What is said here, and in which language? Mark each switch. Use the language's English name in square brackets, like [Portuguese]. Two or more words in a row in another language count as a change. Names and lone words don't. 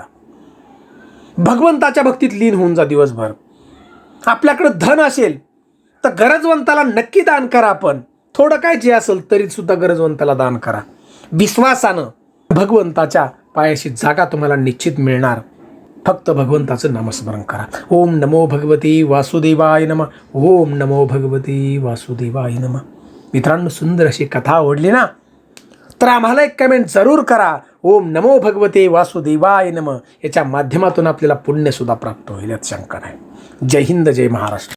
[Marathi] भगवंताच्या भक्तीत लीन होऊन जा दिवसभर. आपल्याकडे धन असेल तर गरजवंताला नक्की दान करा. आपण थोडं काय जे असेल तरी सुद्धा गरजवंताला दान करा. विश्वासानं भगवंताच्या पायाशी जागा तुम्हाला निश्चित मिळणार. फक्त भगवंताचं नामस्मरण करा. [Sanskrit] ओम नमो भगवती वासुदेवाय नमः. ओम नमो भगवती वासुदेवाय नमः. [Marathi] मित्रांनो, सुंदर अशी कथा आवडली ना, तर आम्हाला एक कमेंट जरूर करा. [Sanskrit] ओम नमो भगवते वासुदेवाय नमः. [Marathi] याच्या माध्यमातून आपल्याला पुण्यसुद्धा प्राप्त होईल, यात शंका नाही. जय हिंद, जय महाराष्ट्र.